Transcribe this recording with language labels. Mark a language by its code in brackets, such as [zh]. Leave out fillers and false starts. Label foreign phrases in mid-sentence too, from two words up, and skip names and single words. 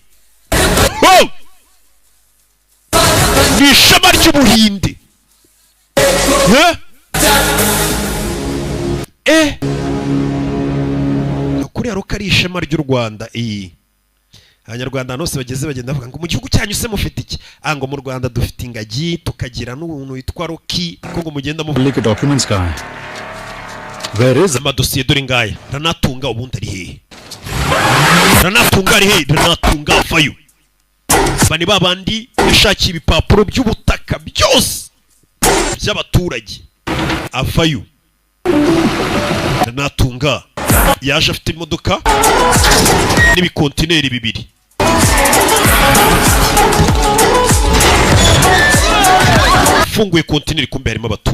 [rw] ni ishema ry'ubuhinde kuriya ruko ari ishema ry'u Rwanda abanyarwanda bose bageze bagenda bavuga ngo mu gihugu cyanyu se mufite iki ngo mu Rwanda dufite ingagi tukagira n'umuntu witwa Rocky ko ngo mugenda mu [hi] लेके documents कहाँ हैं? [en] Where is [rw] amadosiye dore ngaya Ranatunga ubundi ari hehe Ranatunga avayo bani babandi yashakiye ibipapuro by'ubutaka byose by'abaturage avayo Ranatunga yaje afite imodoka n'ibikontineri bibiri funguye kontineri kumbe harimo